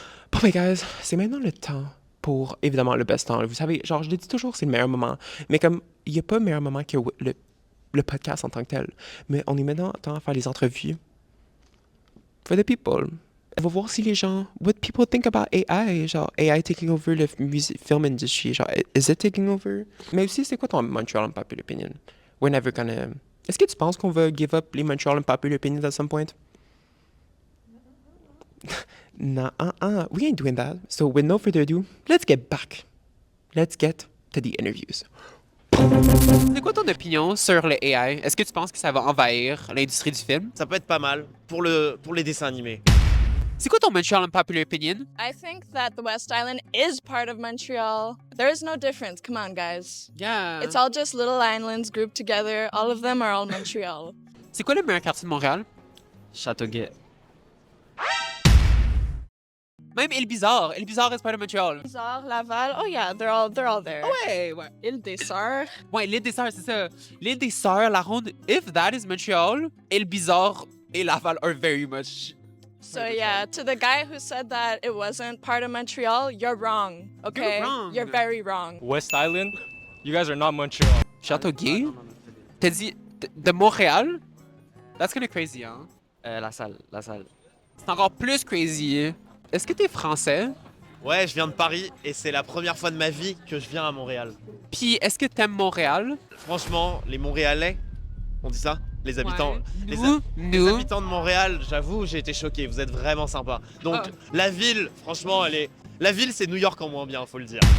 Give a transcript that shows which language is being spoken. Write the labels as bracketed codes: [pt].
[fr] Bon, mais guys, c'est maintenant le temps pour, évidemment, le best temps. Vous savez, genre, je le dis toujours, c'est le meilleur moment. Mais comme, il n'y a pas meilleur moment que le podcast en tant que tel. Mais on est maintenant temps à faire les entrevues [en] for the people. [fr] On va voir si les gens, [en] what people think about AI, [fr] genre AI taking over le film industry, genre, [en] is it taking over? [fr] Mais aussi, c'est quoi ton Montreal Unpopular Opinion? [en] We're never gonna... [fr] Est-ce que tu penses qu'on va [en] give up [fr] les Montreal Unpopular Opinions [en] at some point? Nah, we ain't doing that. So with no further ado, let's get back. Let's get to the interviews. [fr] C'est quoi ton opinion sur le AI? Est-ce que tu penses que ça va envahir l'industrie du film? Ça peut être pas mal pour les dessins animés. C'est quoi ton Montreal Unpopular Opinion? [en] I think that the West Island is part of Montreal. There is no difference. Come on, guys. Yeah. It's all just little islands grouped together. All of them are all Montreal. [fr] C'est quoi le meilleur quartier de Montréal? Châteauguay. [en] Même Île Bizarre. Île Bizarre is part of Montreal. [fr] Bizarre, Laval. [en] Oh yeah, they're all there. [fr] Ouais, ouais. Île des Sœurs. Ouais, l'île des Sœurs, c'est ça. [en] L'île des Sœurs, la ronde, if that is Montreal, Île Bizarre et Laval are very much... So yeah, to the guy who said that it wasn't part of Montreal, you're wrong. Okay, You're wrong. You're very wrong. West Island, you guys are not Montreal. [fr] Châteauguay? T'as dit de Montréal? [en] That's kind of crazy, hein? [fr] La salle. C'est encore plus crazy. Est-ce que t'es français? Ouais, je viens de Paris et c'est la première fois de ma vie que je viens à Montréal. Puis est-ce que t'aimes Montréal? Franchement, les Montréalais, on dit ça? Les habitants, Ouais. les Nous? habitants de Montréal, j'avoue, j'ai été choqué. Vous êtes vraiment sympas. Donc, la ville, franchement, la ville, c'est New York en moins bien, faut le dire.